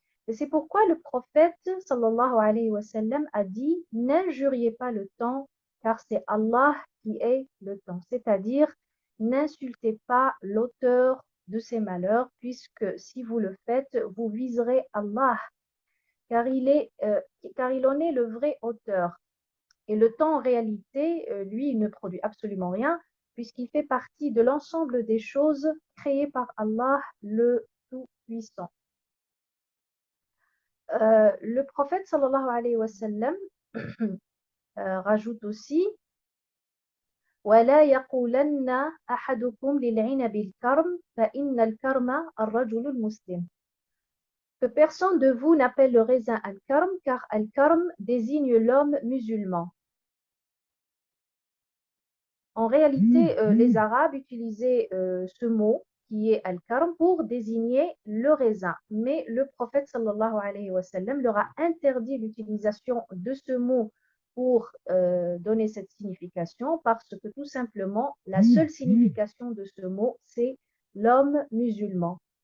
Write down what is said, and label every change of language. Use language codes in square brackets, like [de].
[fr] Et c'est pourquoi le prophète, sallallahu alayhi wa sallam, a dit « N'injuriez pas le temps, car c'est Allah qui est le temps. » C'est-à-dire, n'insultez pas l'auteur de ces malheurs, puisque si vous le faites, vous viserez Allah, car il en est le vrai auteur. Et le temps, en réalité, lui, il ne produit absolument rien, puisqu'il fait partie de l'ensemble des choses créées par Allah, le Tout-Puissant. Le prophète, [ar] sallallahu alayhi wa sallam, [fr] rajoute aussi [ar] وَلَا يَقُولَنَّ أَحَدُكُمْ لِلْعِنَبِ الْكَرْمِ فَإِنَّ الْكَرْمَ الرَّجُلُ الْمُسْلِمِ. [fr] Que personne de vous n'appelle le raisin al-karm, car al-karm désigne l'homme musulman. En réalité, les Arabes utilisaient ce mot qui est al-karm pour désigner le raisin. Mais le prophète sallallahu alayhi wa sallam leur a interdit l'utilisation de ce mot pour donner cette signification, parce que tout simplement, la seule signification de ce mot, c'est l'homme musulman.